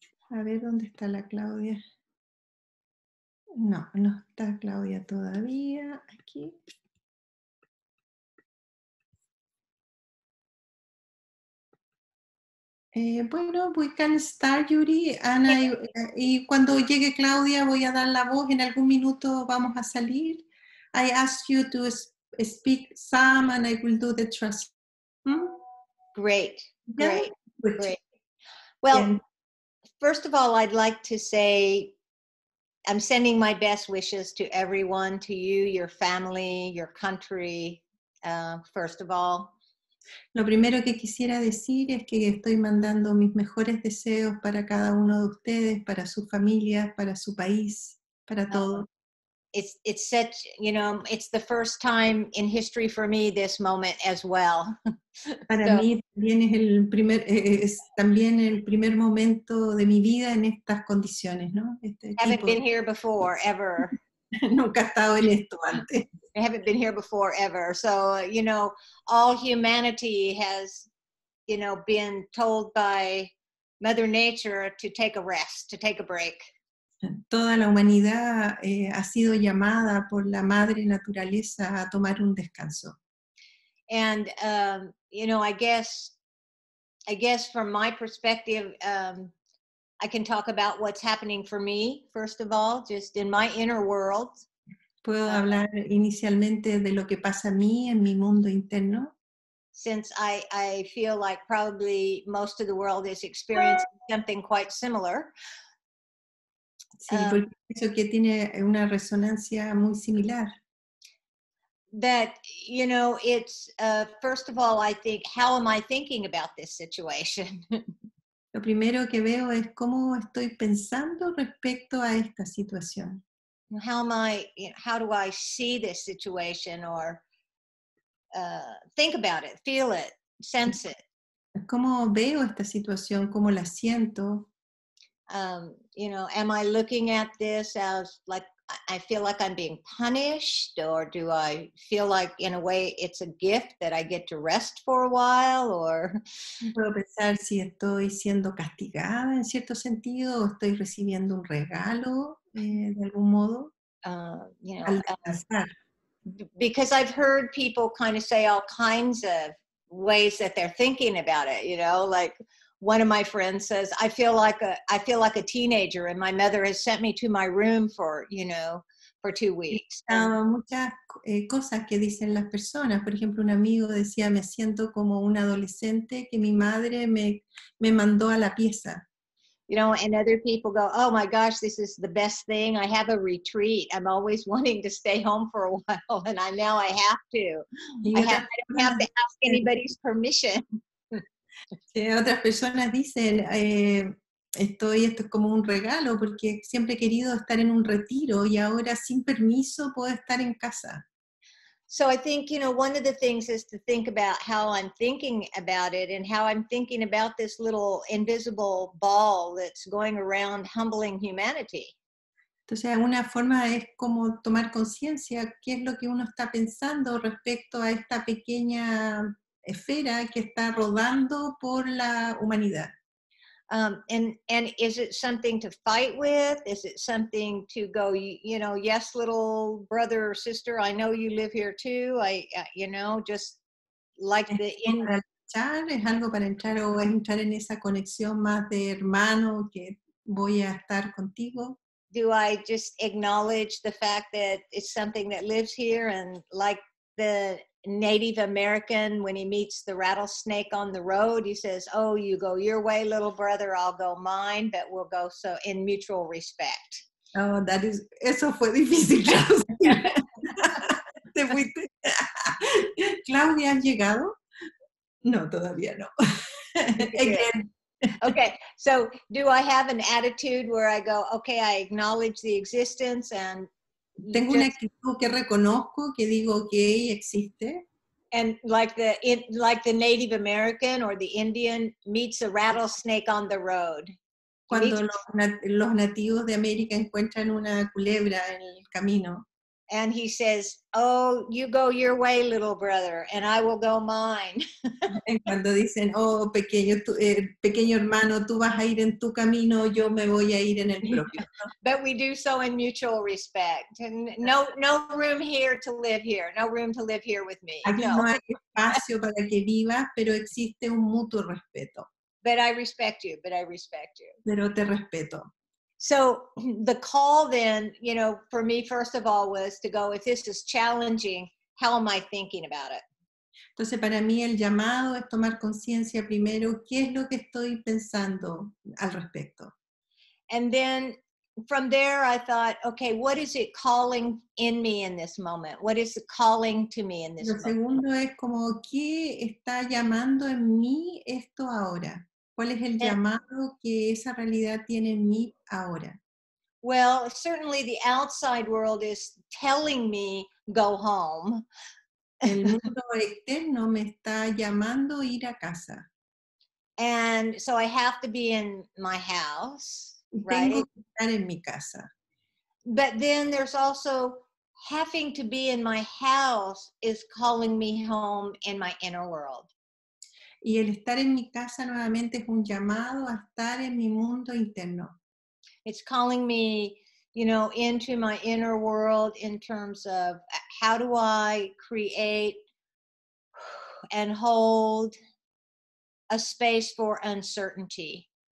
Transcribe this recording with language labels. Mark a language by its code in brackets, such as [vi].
[es] a ver, ¿dónde está la Claudia? No, no está Claudia todavía. Aquí. Bueno, [en] we can start, [es] Yuri. Ana, y cuando llegue Claudia voy a dar la voz. En algún minuto vamos a salir. [en] I asked you to speak some and I will do the translation. Hmm? Great, Yeah? great, Good. great. Well, Yeah. first of all, I'd like to say I'm sending my best wishes to everyone, to you, your family, your country, first of all. [es] Lo primero que quisiera decir es que estoy mandando mis mejores deseos para cada uno de ustedes, para sus familias, para su país, para todos. [en] It's such, you know, it's the first time in history for me, this moment as well. [es] Para [en] So, [es] mí también es también el primer momento de mi vida en estas condiciones, ¿no? Este [en] haven't [es] tipo. [en] been here before, ever. [es] Nunca he estado en esto antes. [en] I haven't been here before, ever. So, you know, all humanity has, you know, been told by Mother Nature to take a rest, to take a break. [es] Toda la humanidad ha sido llamada por la madre naturaleza a tomar un descanso. [en] And, you know, I guess from my perspective, I can talk about what's happening for me, first of all, just in my inner world. [es] Puedo hablar inicialmente de lo que pasa a mí en mi mundo interno. [en] Since I feel like probably most of the world is experiencing something quite similar. [es] Sí, porque pienso que tiene una resonancia muy similar. [en] That, you know, it's, first of all, I think, how am I thinking about this situation? [es] Lo primero que veo es cómo estoy pensando respecto a esta situación. How do I see this situation, or think about it, feel it, sense it? ¿Cómo veo esta situación? ¿Cómo la siento? [en] You know, am I looking at this as like, I feel like I'm being punished, or do I feel like in a way it's a gift that I get to rest for a while, or... [es] Puedo pensar si estoy siendo castigada en cierto sentido o estoy recibiendo un regalo de algún modo [en] You know, [es] al descansar. [en] because I've heard people kind of say all kinds of ways that they're thinking about it, you know, like one of my friends says, I feel like a teenager, and my mother has sent me to my room for, you know, for 2 weeks. [es] Muchas cosas que dicen las personas. Por ejemplo, un amigo decía, me siento como un adolescente que mi madre me mandó a la pieza. [en] You know, and other people go, oh my gosh, this is the best thing. I have a retreat. I'm always wanting to stay home for a while, and now I have to. I don't have to ask anybody's permission. [es] Otras personas dicen, esto es como un regalo porque siempre he querido estar en un retiro y ahora sin permiso puedo estar en casa. [en] So I think, you know, one of the things is to think about how I'm thinking about it, and how I'm thinking about this little invisible ball that's going around humbling humanity. [es] Entonces, una forma es como tomar conciencia qué es lo que uno está pensando respecto a esta pequeña esfera que está rodando por la humanidad. [en] And is it something to fight with? Is it something to go, you know, yes, little brother or sister, I know you live here too. You know, just like [es] Para luchar, es algo para entrar o entrar en esa conexión más de hermano que voy a estar contigo. [en] Do I just acknowledge the fact that it's something that lives here, and like the Native American, when he meets the rattlesnake on the road, he says, oh, you go your way, little brother, I'll go mine, but we'll go so in mutual respect. [es] Oh, eso fue difícil, Claudia. Te fuiste. Claudia, ¿has llegado? No, todavía no. [en] Again. Okay, so do I have an attitude where I go, okay, I acknowledge the existence, and [es] tengo una actitud que reconozco, que digo, ok, existe. [en] And like the Native American or the Indian meets a rattlesnake on the road. [es] Cuando los nativos de América encuentran una culebra en el camino. [en] And he says, "Oh, you go your way, little brother, and I will go mine." [es] Cuando dicen, oh, pequeño hermano, tú vas a ir en tu camino, yo me voy a ir en el propio. [en] But we do so in mutual respect. And no room here to live here. No room to live here with me. [es] Aquí no hay espacio para que vivas, pero existe un mutuo respeto. [en] But I respect you. [es] Pero te respeto. [en] So the call then, for me, first of all, was to go, if this is challenging, how am I thinking about it? [es] Entonces, para mí el llamado es tomar conciencia primero, ¿qué es lo que estoy pensando al respecto? [en] And then from there, I thought, okay, what is it calling in me in this moment? What is it calling to me in this [es] Lo [en] moment? [es] segundo es como, ¿qué está llamando en mí esto ahora? ¿Cuál es el llamado que esa realidad tiene en mí ahora? [en] Well, certainly the outside world is telling me, go home. [es] El mundo externo me está llamando a ir a casa. [en] And so I have to be in my house, right? [es] Tengo que estar en mi casa. [en] But then there's also having to be in my house is calling me home in my inner world. [es] Y el estar en mi casa nuevamente es un llamado a estar en mi mundo interno. [en] It's calling me, into my inner world in terms of how do I create and hold a space for uncertainty.